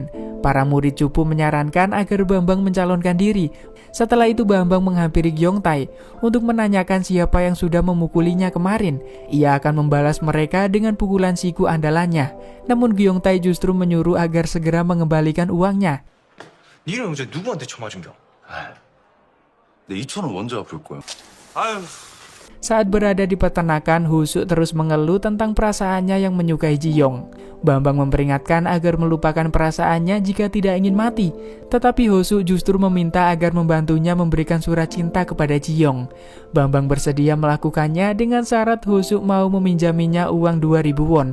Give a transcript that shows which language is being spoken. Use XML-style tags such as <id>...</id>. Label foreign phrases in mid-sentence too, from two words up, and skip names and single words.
<id>Para murid cupu menyarankan agar Bambang mencalonkan diri. Setelah itu Bambang menghampiri Gyeongtae untuk menanyakan siapa yang sudah memukulinya kemarin. Ia akan membalas mereka dengan pukulan siku andalannya. Namun Gyeongtae justru menyuruh agar segera mengembalikan uangnya.</id> <ko>니는 어제 누구한테 쳐맞은겨? 내 2,000원 먼저 갚을 거야. 아유,</ko> <id>Saat berada di peternakan, Hosu terus mengeluh tentang perasaannya yang menyukai Ji-young. Bambang memperingatkan agar melupakan perasaannya jika tidak ingin mati. Tetapi Hosu justru meminta agar membantunya memberikan surat cinta kepada Ji-young. Bambang bersedia melakukannya dengan syarat Hosu mau meminjaminya uang 2.000 won.</id>